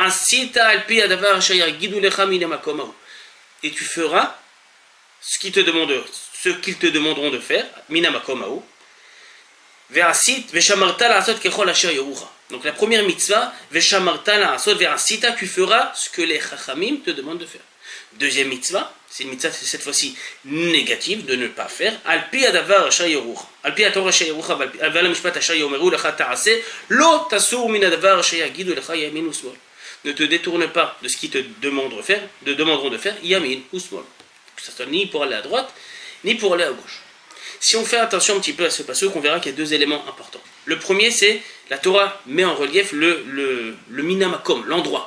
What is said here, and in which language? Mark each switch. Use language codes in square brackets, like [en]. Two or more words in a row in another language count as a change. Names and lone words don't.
[fr] Et tu feras ce qu'ils te demanderont de faire, minamakomahu. Donc la première mitzvah, tu feras ce que les chachamim te demandent de faire. Deuxième mitzvah, c'est une mitzvah cette fois-ci négative de ne pas faire. [he] על פי הדבר אשר יורוך. על פי התורה אשר יורוך, אבל משפט אשר יאמרו לך תעשה, לא תסור מן הדבר אשר יגידו לך ימין ושמאל. [fr] Ne te détourne pas de ce qu'ils te demanderont de faire, [he] ימין ושמאל. [fr] Que ce soit ni pour aller à droite, ni pour aller à gauche. Si on fait attention un petit peu à ce passage, on verra qu'il y a deux éléments importants. Le premier, c'est la Torah met en relief le minamakom, l'endroit.